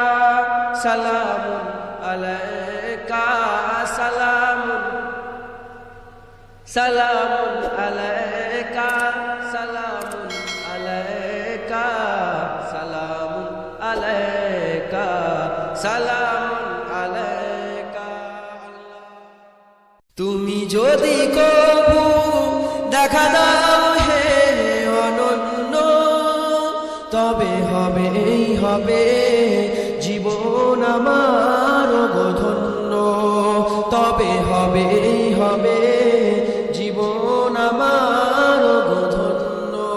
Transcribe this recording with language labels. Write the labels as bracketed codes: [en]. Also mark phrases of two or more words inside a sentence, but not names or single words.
[ar] سلام علیکہ، سلام سلام علیکہ، سلام علیکہ، سلام علیکہ، سلام علیکہ۔ [bn] তুমি যদি কবু দেখা দাও হে অনন্য, তবে হবে জীবন আমার ধন্য, তবে হবে জীবন আমার ধন্য।